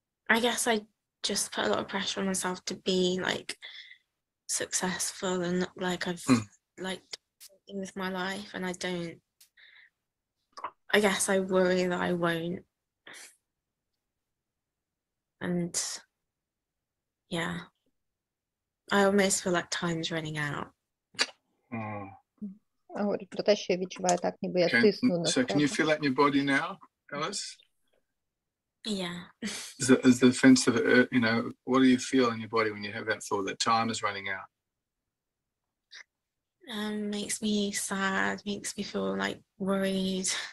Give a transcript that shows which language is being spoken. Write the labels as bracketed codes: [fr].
[en] I guess I just put a lot of pressure on myself to be like successful and like I've like something with my life, and I guess I worry that I won't, and yeah, I almost feel like time's running out. [uk] Говорить про те, що я відчуваю так, ніби я тисну на себе. [en] So can you feel that in your body now, Alice? Yeah. As the defense of it, what do you feel in your body when you have that thought that time is running out? Makes me sad, makes me feel like worried.